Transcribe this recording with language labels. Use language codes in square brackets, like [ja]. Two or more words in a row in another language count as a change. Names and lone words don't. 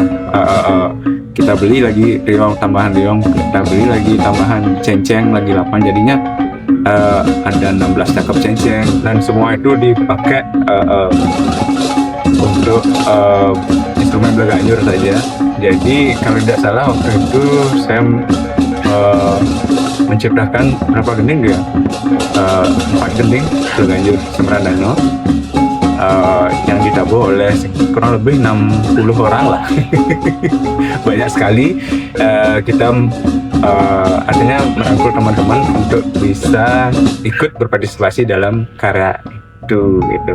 [id] Kita beli lagi tambahan riong, kita beli lagi tambahan ceng-ceng lagi 8, jadinya ada 16 cakep ceng-ceng, dan semua itu dipakai untuk instrumen Belanjur saja. Jadi kalau tidak salah waktu itu saya menciptakan berapa gending ya? 4 gending Belanjur Suprandana yang ditabuh oleh kurang lebih 60 orang lah. Banyak sekali. Kita artinya merangkul teman-teman untuk bisa ikut berpartisipasi dalam karya itu gitu.